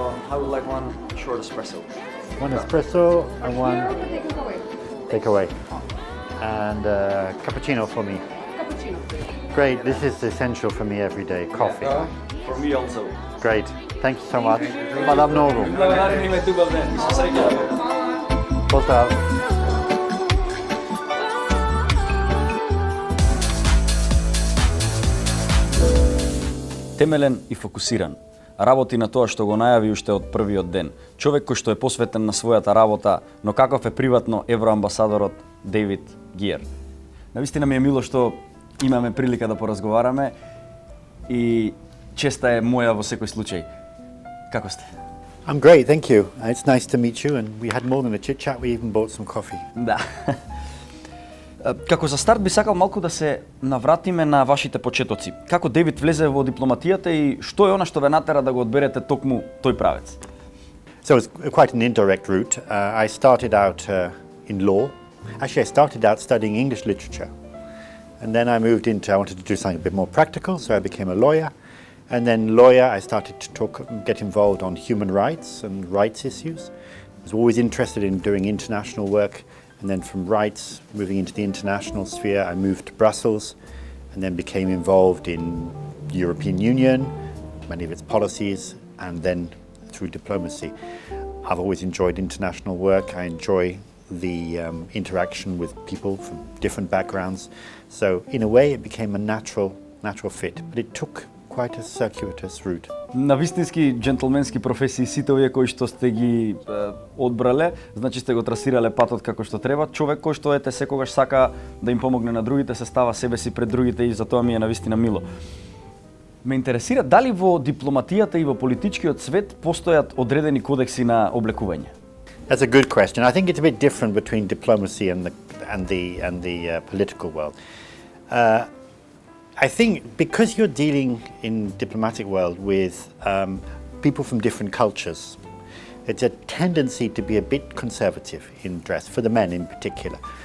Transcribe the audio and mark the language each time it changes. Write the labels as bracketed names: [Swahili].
[English] I would like one short espresso. One espresso and one takeaway. And cappuccino for me. Cappuccino. Great. This is essential for me every day. Coffee. For me also. Great. Thank you so much. [Macedonian] Hvala mnogo. Благодарим име тука ден. Се среќаваме. Pozdrav. Темелен и фокусиран. Работи на тоа што го најави уште од првиот ден. Човек кој што е посветен на својата работа, но каков е приватно евроамбасадорот Дејвид Гир. Навистина ми е мило што имаме прилика да поразговараме и честа е моја во секој случај. Како сте? [English] I'm great, thank you. It's nice to meet you, and we had more than a chit chat. We even bought some coffee. [Macedonian] Да. Како за старт би сакал малку да се навратиме на вашите почетоци. Како Дејвид влезе во дипломатијата и што е она што ве натера да го одберете токму тој правец? [English] So it's quite an indirect route. I started out in law. Actually, I started out studying English literature. And then I moved into, I wanted to do something a bit more practical, so I became a lawyer. And then lawyer, I started to get involved on human rights and rights issues. I was always interested in doing international work. And then from rights, moving into the international sphere, I moved to Brussels and then became involved in the European Union, many of its policies, and then through diplomacy. I've always enjoyed international work. I enjoy the interaction with people from different backgrounds. So in a way, it became a natural fit, but it took quite a circuitous route. [Macedonian] На вистински џентлменски професии сите овие кои што сте ги одбрале, значи сте го трасирале патот како што треба. Човек кој што ете секогаш сака да им помогне на другите, се става себе си пред другите и затоа ми е навистина мило. Ме интересира дали во дипломатијата и во политичкиот свет постојат одредени кодекси на облекување. [English] That's a good question. I think it's a bit different between diplomacy and the political world. I think because you're dealing in diplomatic world with people from different cultures, it's a tendency to be a bit conservative in dress, for the men in particular.